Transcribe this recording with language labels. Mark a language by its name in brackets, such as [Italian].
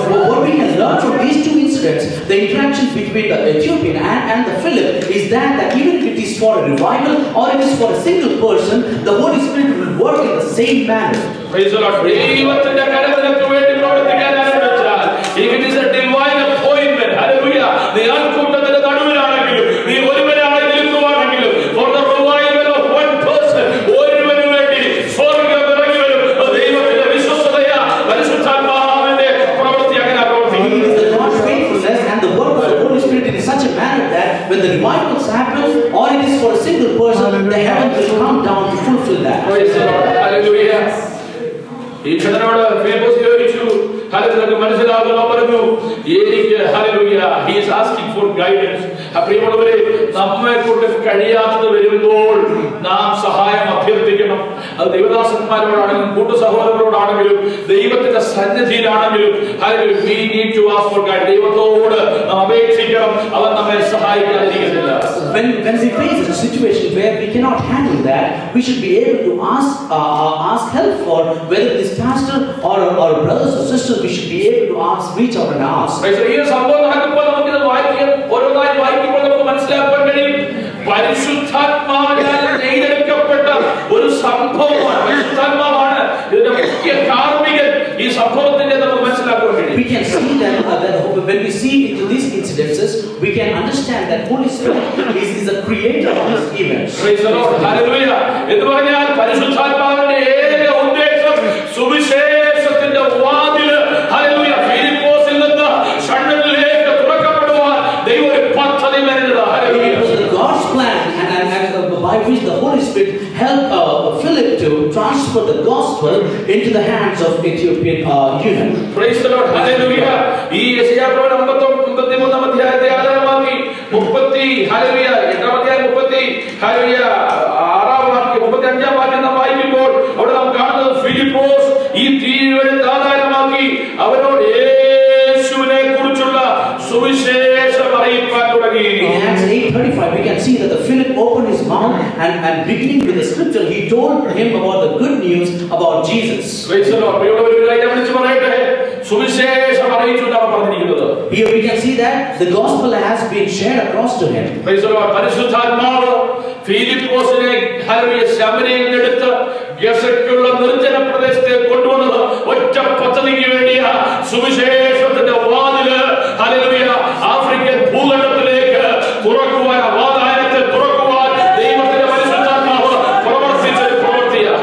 [English] What we can learn from these two incidents, the interactions between the Ethiopian and the Philip, is that even if it is for a revival or it is for a single person, the Holy Spirit will work in the same manner. Praise the Lord. [Malayalam] ദൈവത്തിന്റെ കരങ്ങൾക്ക് വേണ്ടി പ്രവർത്തിക്കാൻ ആരംഭിച്ചാൽ, [English] if it is a divine appointment, [Malayalam] hallelujah, നീ ആൾക്കൂട്ടത്തിന്റെ നടുവിലാണെങ്കിലും നീ ഒരുവനായി നിൽക്കുവാണെങ്കിലും, [English] for the revival of one person, [Malayalam] ഒരുവന് വേണ്ടി സ്വർഗ്ഗം ഇറങ്ങി വരും. ദൈവത്തിന്റെ വിശ്വസ്തതയാ പരിശുദ്ധാത്മാവിന്റെ പ്രവൃത്തി അങ്ങനെ പ്രവർത്തിക്കും. [English] It is the God's faithfulness and the work of the Holy Spirit in such a manner that when the revivals happen or it is for a single person, the heavens will come down to fulfill that. Praise the Lord. Hallelujah. [Malayalam] ഈ ക്ഷണനോട് ഫിലിപ്പോസ് ചോദിച്ചു, hallelujah, മനസ്സിലാകുന്നോ? പറഞ്ഞു, എനിക്ക് hallelujah, [English] he is asking for guidance. [Malayalam] പ്രിയമുള്ളവരെ, നമ്മെ കൊണ്ട് കഴിയാത്തത് വരുമ്പോൾ നാം സഹായം അഭ്യർത്ഥിക്കണം. അത് ദൈവദാസന്മാരോടാണെങ്കിലും കൂട്ടു സഹോദരങ്ങളോടാണെങ്കിലും ദൈവത്തിന്റെ സന്നിധിയിലാണെങ്കിലും hallelujah, [English] we need to ask for guidance. [Malayalam] ദൈവത്തോട് നാം അപേക്ഷിക്കണം. അവൻ നമ്മെ സഹായിക്കാതിരിക്കുന്നില്ല. [English] When we face a situation where we cannot handle that, we should be able to ask help for whether this pastor or brothers or sisters. We should be able to reach out and ask. [Malayalam] ഈ സംഭവം നടക്കുമ്പോൾ നമുക്കിത് വായിക്കാൻ ഓരോന്നായി വായിക്കുമ്പോൾ നമുക്ക് മനസ്സിലാക്കാൻ കഴിയും, പരിശുദ്ധാത്മാവിനാൽ നെയ്തെടുക്കപ്പെട്ട ഒരു സംഭവമാണ്. പരിശുദ്ധാത്മാവാണ് ഇതിന്റെ മുഖ്യ കാർമ്മികൻ. ഈ സംഭവത്തിന്റെ നമുക്ക് മനസ്സിലാക്കാൻ കഴിയും. [English] We can see that when we see into these incidences, we can understand that Holy Spirit is the creator of these events. Praise the Lord. Hallelujah. [Malayalam] എന്ന് പറഞ്ഞാൽ പരിശുദ്ധാത്മാവിന്റെ ഏക ഉദ്ദേശം സുവിശേഷത്തിന്റെ വാതില് ഹല്ലേലൂയ ഫിലിപ്പോസിൽ നിന്ന് ഷണ്ണനിലേക്ക് തുറക്കപ്പെടുവാൻ ദൈവം ഒരു പദ്ധതി മെനഞ്ഞതാ. Hallelujah. [English] God's plan and by which the Holy Spirit helped Philip to transfer the gospel into the hands of Ethiopian eunuch. Praise the Lord. Hallelujah. [Malayalam] ഈ യെശയ്യാ പ്രവചനം 53 അധ്യായത്തെ ആധാരമാക്കി 30 ഹല്ലേലൂയ 8 അധ്യായം 30 ഹല്ലേലൂയ 35 വാക്യം നാം വായിക്കുമ്പോൾ അവിടെ നാം കാണുന്നത് ഫിലിപ്പോസ് ഈ തിരുവചനത്തെ ആധാരമാക്കി അവരോട് യേശുവിനെ കുറിച്ചുള്ള സുവിശേഷം അറിയിക്കാൻ തുടങ്ങി. [English] In Acts 8:35 we can see that the Philip opened his mouth and beginning with the scripture he told him about the good news about Jesus. Praise the Lord. [Malayalam] ഒരു കാര്യം വിളിച്ചു പറയട്ടെ, സുവിശേഷം അറിയിച്ചു എന്നാണ് പറഞ്ഞിരിക്കുന്നത്. [English] Here we can see that the gospel has been shared across to him. Praise the Lord. [Malayalam] പരിശുദ്ധാത്മാവ് ഫിലിപ്പോസിനെ hallelujah ശമര്യയിൽ എടുത്ത് ഗസയ്ക്കുള്ള നിർജ്ജന പ്രദേശത്തെ കൊണ്ടുവന്നത് ഒറ്റ പദ്ധതിക്ക് വേണ്ടിയാ. സുവിശേഷത്തിന്റെ വാതില് ഹല്ലേലൂയ ആഫ്രിക്കൻ ഭൂഖണ്ഡത്തിലേക്ക് തുറക്കുവാൻ, വാതായനത്തെ തുറക്കുവാൻ ദൈവത്തിന്റെ പരിശുദ്ധാത്മാവ് പ്രവർത്തിച്ച പ്രവൃത്തിയാ.